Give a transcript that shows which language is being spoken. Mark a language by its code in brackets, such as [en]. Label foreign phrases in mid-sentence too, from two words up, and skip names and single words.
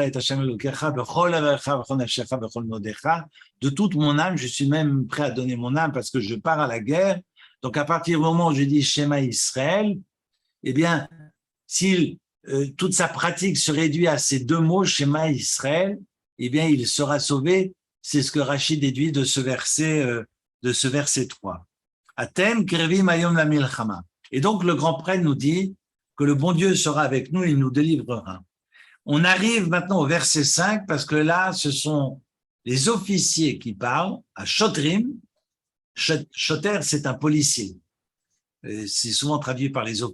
[fr] de toute mon âme, je suis même prêt à donner mon âme parce que je pars à la guerre. Donc, à partir du moment où je dis Shema Israël, eh bien, si toute sa pratique se réduit à ces deux mots, Shema Israël, eh bien, il sera sauvé. C'est ce que Rachid déduit de ce verset 3. [he] אתם קרבים היום למלחמה. [fr] Et donc, le grand prêtre nous dit que le bon Dieu sera avec nous et il nous délivrera. On arrive maintenant au verset 5 parce que là, ce sont les officiers qui parlent à Shotrim. Shoter, c'est un policier. C'est souvent traduit par les officiers.